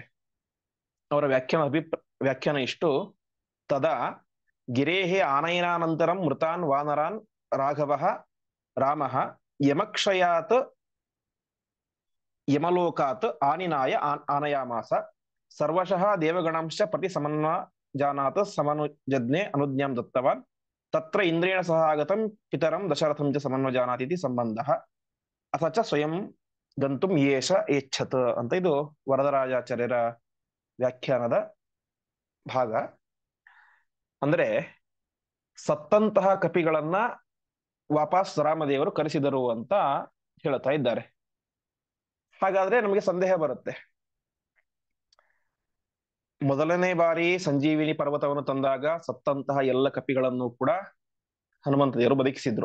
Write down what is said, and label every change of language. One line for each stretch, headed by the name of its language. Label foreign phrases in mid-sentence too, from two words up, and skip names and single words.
Kannada: ಅವರ ವ್ಯಾಖ್ಯಾನ ಇಷ್ಟು,
Sanskrit: ತದಾ ಗಿರೇಹೇ ಆನಯನಾನಂತರಂ ಮೃತಾನ್ ವಾನರಾನ್ ರಾಘವ ರಾಮ ಯಮಕ್ಷಯಾತ್ ಯಮಲೋಕಾತ್ ಆನಿನಾಯ ಆನಯಾಮಾಸ ಸರ್ವಶಃ ದೇವಗಣಂಶ ಪ್ರತಿ ಸಮನ್ವಜಾನಾತ್ ಸಮನುಜಜ್ಞೆ ಅನುಜ್ಞಾಂ ದತ್ತವಾನ್ ತತ್ರ ಇಂದ್ರೇಣ ಸಹ ಆಗತಂ ಪಿತರಂ ದಶರಥಂ ಚ ಸಮನ್ವಜಾನಾತ್ ಇತಿ ಸಂಬಂಧ ಅಥ ಚ ಸ್ವಯಂ ಗಂತುಂ ಯೇಷ ಏಚ್ಛತ್
Kannada: ಅಂತ ಇದು ವರದರಾಜಾಚಾರ್ಯರ ವ್ಯಾಖ್ಯಾನದ ಭಾಗ. ಅಂದ್ರೆ ಸತ್ತಂತಹ ಕಪಿಗಳನ್ನ ವಾಪಸ್ ರಾಮದೇವರು ಕರೆಸಿದರು ಅಂತ ಹೇಳ್ತಾ ಇದ್ದಾರೆ. ಹಾಗಾದ್ರೆ ನಮಗೆ ಸಂದೇಹ ಬರುತ್ತೆ, ಮೊದಲನೇ ಬಾರಿ ಸಂಜೀವಿನಿ ಪರ್ವತವನ್ನು ತಂದಾಗ ಸತ್ತಂತಹ ಎಲ್ಲ ಕಪಿಗಳನ್ನು ಕೂಡ ಹನುಮಂತ ದೇವರು ಬದುಕಿಸಿದ್ರು.